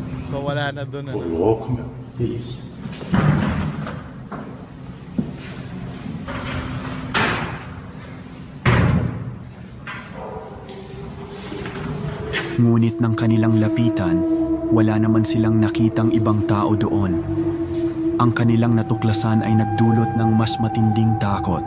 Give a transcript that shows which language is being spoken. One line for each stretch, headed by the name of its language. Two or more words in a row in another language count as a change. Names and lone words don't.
Filipino: So wala na doon ano.
Japanese: 5 秒でいいです。
Filipino: Ngunit nang kanilang lapitan, wala naman silang nakitang ibang tao doon. Ang kanilang natuklasan ay nagdulot ng mas matinding takot.